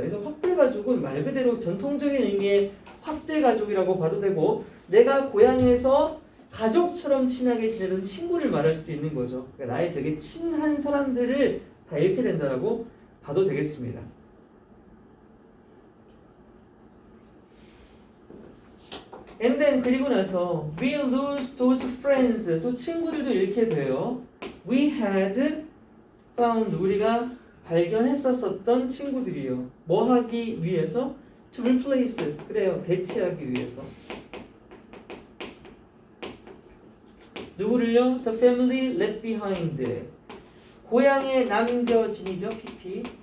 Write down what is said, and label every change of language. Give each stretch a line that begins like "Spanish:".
Korean: 그래서 확대 가족은 말 그대로 전통적인 의미의 확대 가족이라고 봐도 되고 내가 고향에서 가족처럼 친하게 지내던 친구를 말할 수도 있는 거죠. 그러니까 나의 되게 친한 사람들을 다 잃게 된다라고 봐도 되겠습니다.
English: And then
Korean: 그리고 나서
English: we lose those friends.
Korean: 또 친구들도 잃게 돼요.
English: We had found.
Korean: 우리가 발견했었던 친구들이요. 뭐 하기 위해서?
English: To replace.
Korean: 그래요. 대체하기 위해서. 누구를요?
English: The family left behind.
Korean: 고향에 남겨진이죠.
English: PP.